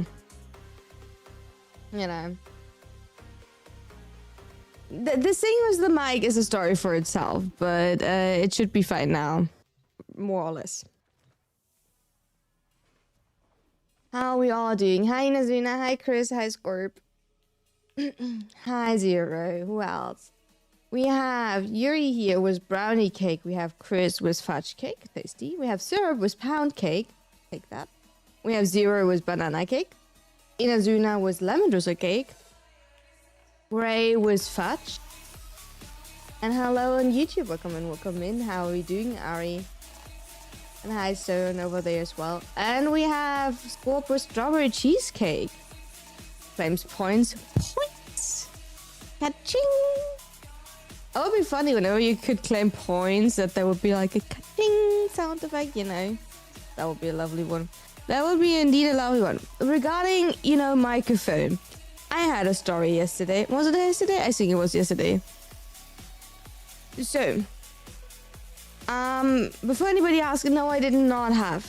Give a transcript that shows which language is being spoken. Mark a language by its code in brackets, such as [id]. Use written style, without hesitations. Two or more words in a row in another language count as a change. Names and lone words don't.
[en] You know. The thing with the mic is a story for itself, but it should be fine now. More or less. How are we all doing? Hi Nazuna, hi Chris, hi Scorp. Hi Zero, who else? We have Yuri here with brownie cake. We have Chris with fudge cake, tasty. We have Syrup with pound cake, take that. We have Zero with banana cake. Inazuna with lemon drizzle cake. Ray with fudge. And hello on YouTube, welcome in. How are we doing, Ari? And hi Stone over there as well. And we have Scorp with strawberry cheesecake. Claims points. Points! Ka-ching! It would be funny whenever you could claim points, that there would be like a ka-ching sound effect, you know. That would be a lovely one. That would be indeed a lovely one. Regarding, you know, microphone. I had a story yesterday. Was it yesterday? I think it was yesterday. So, before anybody asks, no, I did not have.